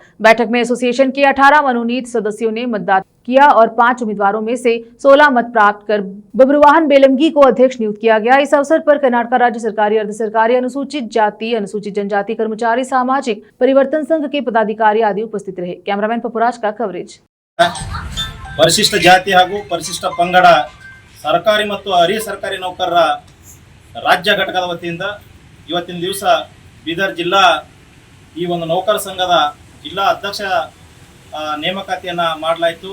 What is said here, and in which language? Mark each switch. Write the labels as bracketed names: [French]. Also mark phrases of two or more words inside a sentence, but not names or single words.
[Hindi] बैठक में एसोसिएशन के 18 मनोनीत सदस्यों ने मतदान किया और 5 उम्मीदवारों में से 16 मत प्राप्त कर बब्रुवाहन बेलमगी को अध्यक्ष नियुक्त किया गया। इस अवसर पर कर्नाटक राज्य सरकारी अर्ध सरकारी अनुसूचित जाति अनुसूचित जनजाति कर्मचारी सामाजिक परिवर्तन संघ के पदाधिकारी आदि उपस्थित रहे। कैमरामैन पपुराज का कवरेज। [Kannada] ಪರಿಶಿಷ್ಟ ಜಾತಿ ಹಾಗೂ ಪರಿಶಿಷ್ಟ ಪಂಗಡ ಸರ್ಕಾರಿ ಮತ್ತು ಅರೆ ಸರ್ಕಾರಿ ನೌಕರರ ರಾಜ್ಯ ಘಟಕದ ವತಿಯಿಂದ ಇವತ್ತಿನ ದಿವಸ ಬೀದರ್ ಜಿಲ್ಲಾ ಈ ಒಂದು ನೌಕರ ಸಂಘದ ಜಿಲ್ಲಾ ಅಧ್ಯಕ್ಷ ನೇಮಕಾತಿಯನ್ನು ಮಾಡಲಾಯಿತು।